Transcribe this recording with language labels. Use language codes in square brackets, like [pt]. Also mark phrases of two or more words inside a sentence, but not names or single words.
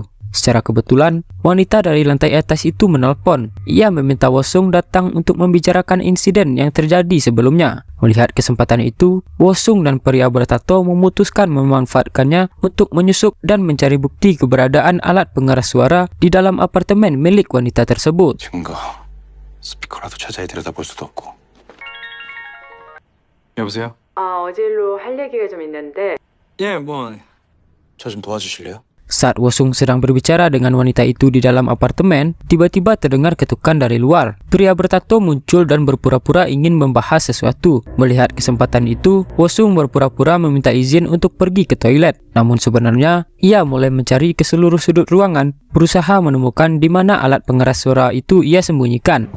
[id] Secara kebetulan, wanita dari lantai atas itu menelpon. Ia meminta Wosung datang untuk membicarakan insiden yang terjadi sebelumnya. Melihat kesempatan itu, Wosung dan pria bertato memutuskan memanfaatkannya untuk menyusup dan mencari bukti keberadaan alat pengeras suara di dalam apartemen milik wanita tersebut. [ko] 증거. 스피커라도 찾아야 들여다볼 수도 없고. 여보세요? 어제 일로 할 얘기가 좀 있는데. 예, 뭐 저 좀 도와주실래요? [id] Saat Wosung sedang berbicara dengan wanita itu di dalam apartemen, tiba-tiba terdengar ketukan dari luar. Pria bertato muncul dan berpura-pura ingin membahas sesuatu. Melihat kesempatan itu, Wosung berpura-pura meminta izin untuk pergi ke toilet. Namun sebenarnya, ia mulai mencari ke seluruh sudut ruangan, berusaha menemukan di mana alat pengeras suara itu ia sembunyikan.